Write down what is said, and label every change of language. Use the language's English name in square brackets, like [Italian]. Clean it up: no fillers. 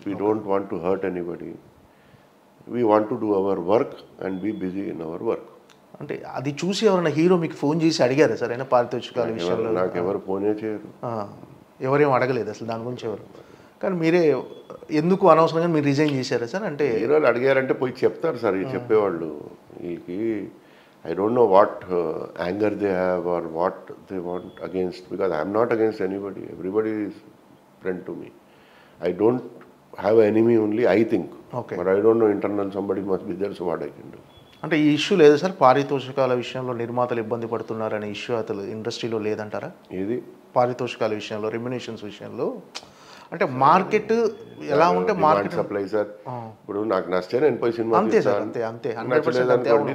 [English] We don't want to hurt anybody. We want to do our work and be busy in our work. [Telugu] అంటే అది చూసి ఎవరైనా hero మీకు phone చేసి అడిగారా సార్ అయినా పారితోషికాల విషయంలో? నాకు ఎవరు ఫోనే చేయరు, ఎవరేం అడగలేదు అసలు దాని గురించి ఎవరు. కానీ మీరే ఎందుకు అనవసరంగా మీరు రిజైన్ చేశారా సార్? అంటే హీరోలు అడిగారంటే పోయి చెప్తారు సార్, చెప్పేవాళ్ళు. వీళ్ళకి [English] I don't know what anger they have or what they want against, because I am not against anybody. Everybody is friend to me. I don't have an enemy only, I think. Okay. But I don't know, internal somebody must be there, so what I can do. [Telugu] అంటే ఈ issue లేదు sir, పారితోషికాల విషయంలో నిర్మాతలు ఇబ్బంది పడుతున్నారనే issue అసలు ఇండస్ట్రీలో లేదంటారా? ఏది పారితోషికాల విషయంలో, రెమ్యునేషన్స్ విషయంలో? అంటే మార్కెట్ ఎలా ఉంటే మార్కెట్ సప్లై సార్. ఇప్పుడు నాకు నచ్చే నేను పోయి సినిమా అంతే సార్, అంతే అంతే 100%